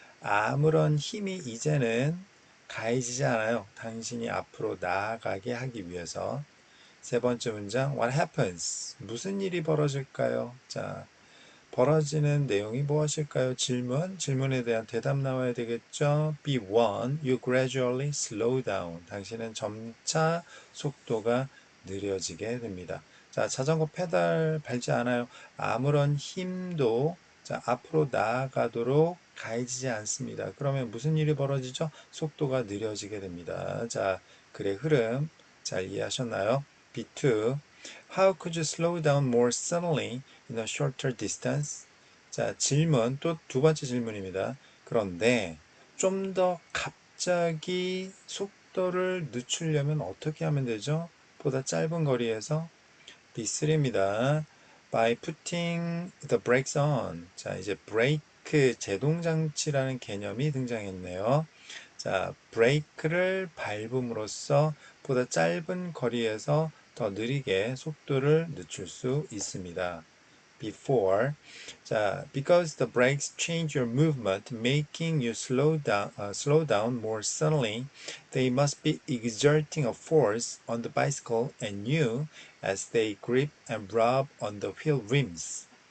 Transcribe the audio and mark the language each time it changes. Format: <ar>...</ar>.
<ko>아무런 힘이 이제는 가해지지 않아요. 당신이 앞으로 나아가게 하기 위해서. 세 번째 문장,</ko> <en>what happens?</en> <ko>무슨 일이 벌어질까요? 자, 벌어지는 내용이 무엇일까요? 질문, 질문에 대한 대답 나와야 되겠죠?</ko> <en>B1, you gradually slow down.</en> <ko>당신은 점차 속도가 느려지게 됩니다. 자, 자전거 페달 밟지 않아요. 아무런 힘도 자, 앞으로 나아가도록 가해지지 않습니다. 그러면 무슨 일이 벌어지죠? 속도가 느려지게 됩니다. 자, 글의 흐름 잘 이해하셨나요?</ko> <en>B2, how could you slow down more suddenly in a shorter distance?</en> <ko>자, 질문, 또 두 번째 질문입니다. 그런데 좀 더 갑자기 속도를 늦추려면 어떻게 하면 되죠? 보다 짧은 거리에서 B3입니다.</ko> <en>By putting the brakes on.</en> <ko>자, 이제 브레이크 제동장치라는 개념이 등장했네요. 자, 브레이크를 밟음으로써 보다 짧은 거리에서 더 느리게 속도를 늦출 수 있습니다.</ko> <en>Before, 자, because the brakes change your movement, making you slow down more suddenly, they must be exerting a force on the bicycle and you as they grip and rub on the wheel rims.</en>